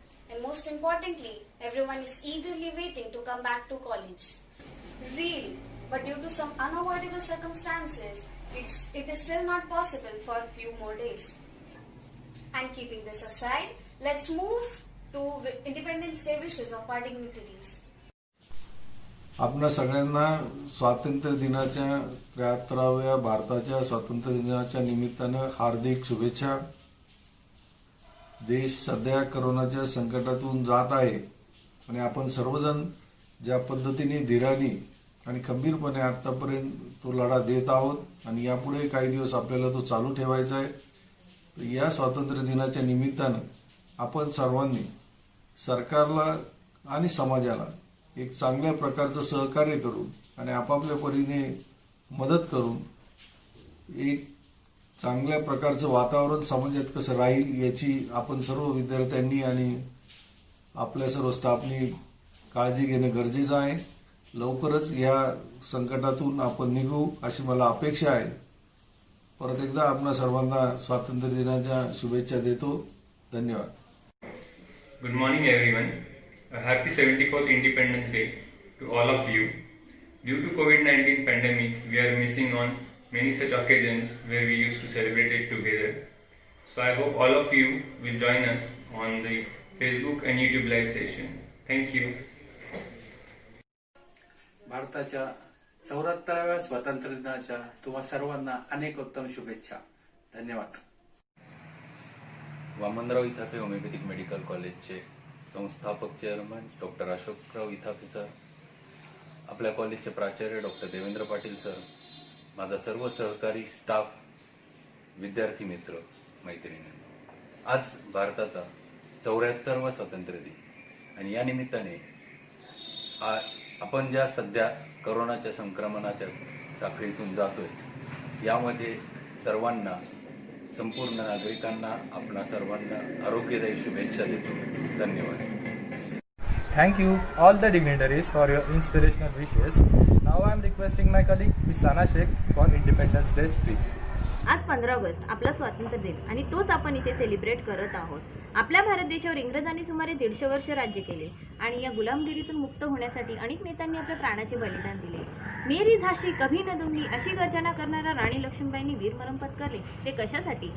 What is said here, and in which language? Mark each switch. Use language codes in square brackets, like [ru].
[en] And most importantly, everyone is eagerly waiting to come back to college. Really, but due to some unavoidable circumstances, it is still not possible for a few more days. And keeping this aside, let's move to Independence Day wishes of our dignitaries. [mr] आपणा सगळ्यांना स्वातंत्र्य दिनाच्या 73व्या भारताच्या स्वातंत्र्य दिनाच्या निमित्तानं हार्दिक शुभेच्छा. देश सध्या कोरोनाच्या संकटातून जात आहे आणि आपण सर्वजण ज्या पद्धतीने धीराने आणि खंबीरपणे आतापर्यंत तो लढा देत आहोत आणि यापुढे काही दिवस आपल्याला तो चालू ठेवायचा आहे. या स्वातंत्र्य दिनाच्या निमित्तानं आपण सर्वांनी सरकारला आणि समाजाला एक चांगल्या प्रकारचं सहकार्य करून आणि आपापल्या परीने मदत करून एक चांगल्या प्रकारचं वातावरण समाजात कसं राहील याची आपण सर्व विद्यार्थ्यांनी आणि आपल्या सर्व स्टाफनी काळजी घेणं गरजेचं आहे. लवकरच या संकटातून आपण निघू अशी मला अपेक्षा आहे. परत एकदा आपणा सर्वांना स्वातंत्र्य दिनाच्या शुभेच्छा देतो. धन्यवाद. [en] Good morning everyone. A happy 74th Independence Day to all of you. Due to COVID-19 pandemic, we are missing on many such occasions where we used to celebrate it together. So I hope all of you will join us on the Facebook and YouTube live session. Thank you. [mr] भारताच्या 74व्या स्वातंत्र्य दिनाच्या तुम्हा सर्वांना अनेक उत्तम शुभेच्छा. धन्यवाद. Vamanrao Ithape homeopathic medical कॉलेजचे संस्थापक chairman doctor Ashokrao Ithape sir, आपल्या कॉलेजचे प्राचार्य डॉक्टर देवेंद्र पाटील सर, माझा सर्व सहकारी स्टाफ, विद्यार्थी मित्र मैत्रिणी, आज भारताचा 74वा स्वातंत्र्य दिन आणि या निमित्ताने आपण ज्या सध्या कोरोनाच्या संक्रमणाच्या साखळीतून जातोय यामध्ये सर्वांना, संपूर्ण नागरिकांना, आपणा सर्वांना आरोग्यदायी शुभेच्छा देतो. धन्यवाद. [en] Thank you all the dignitaries for your inspirational wishes. Now I am requesting my colleague Ms. Sana Sheikh for Independence Day speech. [mr] आज 15 ऑगस्ट आपला स्वातंत्र्य दिन आणि तोच आपण इथे सेलिब्रेट करत आहोत. आपल्या भारत देशावर इंग्रजांनी सुमारे 150 वर्ष राज्य केले आणि या गुलामगिरीतून मुक्त होण्यासाठी अनेक नेत्यांनी आपल्या प्राणाचे बलिदान दिले. [hi] मेरी झाशी कभी न दूंगी [mr] अशी गर्जना करणाऱ्या राणी लक्ष्मीबाईंनी वीरमरण पत्करले. ते कशासाठी?